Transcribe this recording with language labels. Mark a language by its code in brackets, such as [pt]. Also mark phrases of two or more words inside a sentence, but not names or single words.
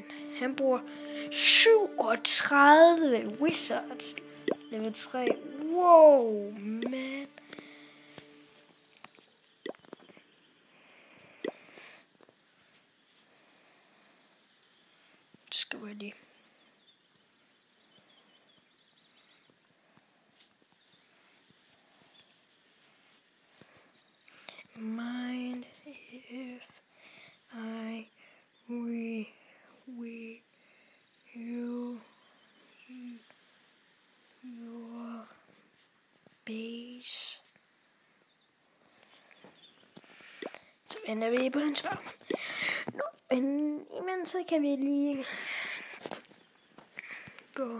[da] Han bruger 37 wizards. [en] Level 3. Wow, man. [da] Det skal være lige. [en] Mind if I you your base. [da] Så venter vi på hans svar. Men imens så kan vi lige gå.